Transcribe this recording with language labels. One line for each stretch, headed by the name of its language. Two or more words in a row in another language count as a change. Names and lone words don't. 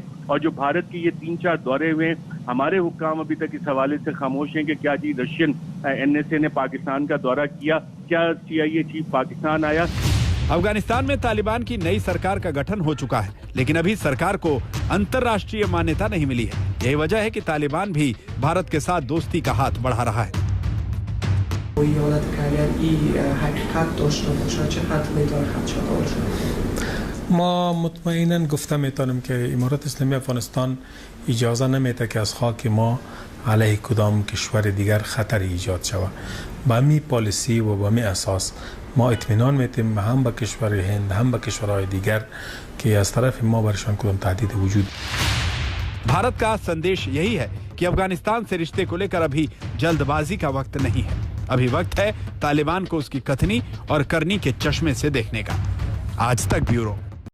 Hindi: और जो भारत के ये 3-4 दौरे हुए, हमारे हुक्काम अभी तक इस हवाले से खामोश हैं कि क्या जी
English: Russian NSA
Hindi: ने पाकिस्तान का दौरा किया, क्या
English: CIA chief
Hindi: पाकिस्तान आया। अफगानिस्तान में तालिबान की नई सरकार का गठन हो चुका है, लेकिन अभी सरकार को अंतर्राष्ट्रीय मान्यता नहीं मिली है। यही वजह है कि तालिबान भी भारत के साथ दोस्ती का हाथ बढ़ा रहा है।
Persian: ما مطمئنا گفته میتونم که امارات اسلامی افغانستان اجازه نمیده که از خاک ما علیه کدام کشور دیگر خطر ایجاد شود. با می پالیسی و با می اساس ما اطمینان میتیم هم به کشور هند هم به کشورهای دیگر که از طرف ما برشان کدام تهدید وجود.
Hindi: भारत का संदेश यही है कि अफगानिस्तान से रिश्ते को लेकर अभी जल्दबाजी का वक्त नहीं है। अभी वक्त है तालिबान को उसकी कथनी और करनी के चश्मे से देखने का। आज तक ब्यूरो।